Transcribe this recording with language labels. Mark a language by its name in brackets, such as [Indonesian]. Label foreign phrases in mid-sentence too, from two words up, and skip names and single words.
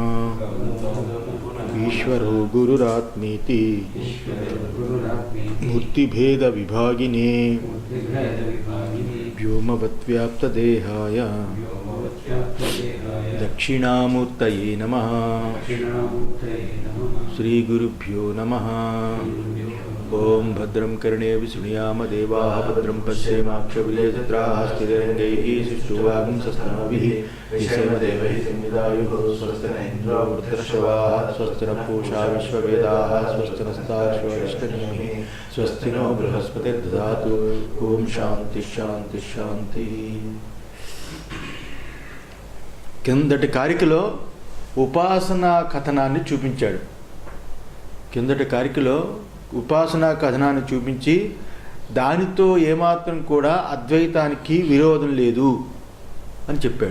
[Sanskrit] ఈశ్వరో గురురాత్మేతి మూర్తిభేద విభాగినే వ్యోమవద్వ్యాప్తదేహాయ దక్షిణామూర్తయే నమః. శ్రీగురుభ్యో నమః. ఓం భద్రం కర్ణేభిः శృణుయామ దేవాः భద్రం పశ్యేమాక్షభిర్యజత్రాः స్థిరైర్యङ्गैः సుష్ठुवागुंसस्तनूभिः यशेमदेवैः संविदायुः स्वस्ति न इन्द्रो वृद्धश्रवाः स्वस्ति नः पूषा विश्ववेदाः स्वस्ति नस्तार्क्ष्येष्टनेमिः स्वस्ति नो बृहस्पतिर्दधातु. ఓం శాంతి శాంతి శాంతి. [Telugu] కిందటి కారికలో ఉపాసనా కథనాన్ని చూపించాడు. కిందటి కారికలో ఉపాసనా కథనాన్ని చూపించి దానితో ఏమాత్రం కూడా అద్వైతానికి విరోధం లేదు అని చెప్పాడు.